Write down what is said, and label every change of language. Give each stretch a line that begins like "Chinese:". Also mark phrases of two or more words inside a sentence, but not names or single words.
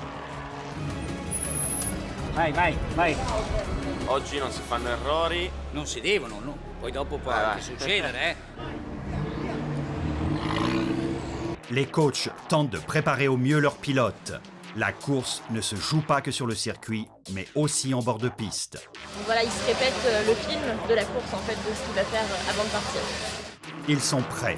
Italian: Vai, vai, vai. Oggi non si fanno errori. Non si devono, no? Poi dopo può Vai, anche succedere,
French: Les coachs tentent de préparer au mieux leurs pilotes. La course ne se joue pas que sur le circuit, mais aussi en bord de piste. Donc voilà, il se répète le film de la course en fait, de ce qu'il va faire avant de partir. Ils sont prêts.